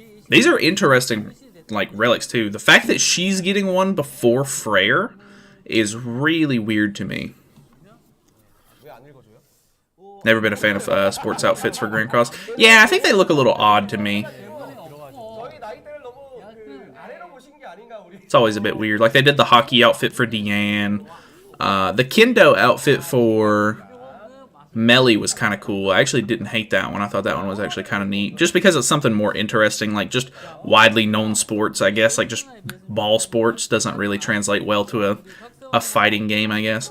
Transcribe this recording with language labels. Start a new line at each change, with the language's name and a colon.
English: These are interesting, like relics too. The fact that she's getting one before Freya is really weird to me.
Korean: 왜안 읽어줘요?
English: Never been a fan of sports outfits for Grand Cross. Yeah, I think they look a little odd to me.
Korean: 저희 나이대를 너무 그 아래로 보신 게 아닌가 우리.
English: It's always a bit weird. Like they did the hockey outfit for Deanne. The Kendo outfit for Melly was kind of cool. I actually didn't hate that one. I thought that one was actually kind of neat. Just because it's something more interesting, like just widely known sports, I guess. Like just ball sports doesn't really translate well to a fighting game, I guess.